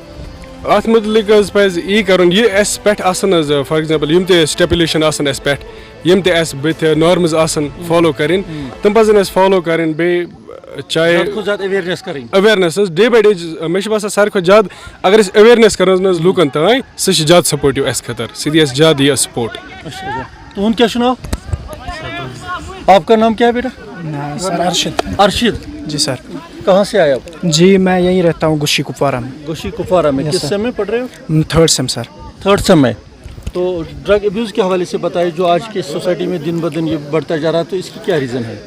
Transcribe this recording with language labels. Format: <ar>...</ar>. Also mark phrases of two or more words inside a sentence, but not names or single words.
<ks>اتھ مُتعلِق حظ پزِ یی کرُن یہِ اسہِ پٮ۪ٹھ آسان حظ</ks> <en>for example</en> <ks>یِم تہِ سٹیپولیشن آسان اسہِ پٮ۪ٹھ یِم تہِ اسہِ بٕتھِ نارمٕز آسان فالو کرٕنۍ تِم پزن اسہِ فالو کرٕنۍ. بیٚیہِ چاہے اویرنیس حظ</ks> <en>day by day</en> <ks>مےٚ چھُ باسان ساروی کھۄتہٕ زیادٕ اگر أسۍ اویرنیس کرو نہٕ حظ لوٗکن تانۍ سُہ چھِ زیادٕ سپوٹِو اسہِ خٲطرٕ سُہ دی اسہِ زیادٕ یہِ سپورٹ. تُہُنٛد کیاہ چھُ ناو؟</ks> <ur>آپ کا نام کیا ہے بیٹا؟ سر ارشد. ارشد جی سر. کہاں سے آئے آپ؟ جی میں یہیں رہتا ہوں گوشی کپوارہ میں. گوشی کپوارہ میں. کس سیم میں پڑھ رہے ہو؟ 3rd سیم سر. 3rd سیم میں. تو</ur> <en>drug abuse</en> <ur>کے حوالے سے بتائیے جو آج کی سوسائٹی میں دن بدن یہ بڑھتا جا رہا ہے تو اس کی کیا ریزن ہے؟</ur>